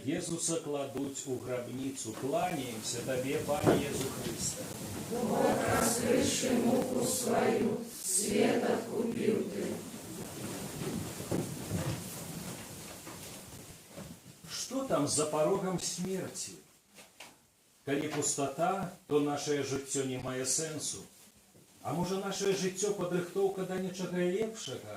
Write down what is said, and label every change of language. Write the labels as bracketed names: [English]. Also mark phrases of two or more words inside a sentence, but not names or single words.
[Belarusian] Езуса кладуць у грабніцу. Кланяемся Табе, Пане Езу Христе. [Russian] Бог, раскрывший муку свою, свет откупил Ты. [Belarusian] Што там за порогам смерці? Калі пустата, то нашае жыццё не мае сэнсу. А можа, нашае жыццё падрыхтоўка да нечага лепшага?